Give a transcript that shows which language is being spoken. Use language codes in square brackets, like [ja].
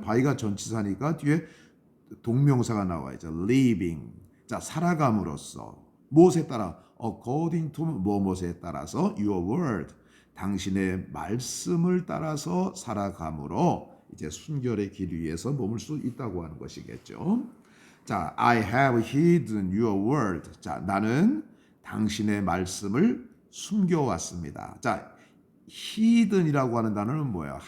[ko] by가 전치사니까 뒤에 동명사가 나와야죠. living. 자, 살아감으로써 무엇에 따라 [en] according to [ko] 뭐뭐에 따라서 [en] your word. [ko] 당신의 말씀을 따라서 살아감으로 이제 순결의 길 위에서 머물 수 있다고 하는 것이겠죠. 자, [en] I have hidden your word. [ko] 자, 나는 당신의 말씀을 숨겨왔습니다. 자, hidden이라고 하는 단어는 뭐예요?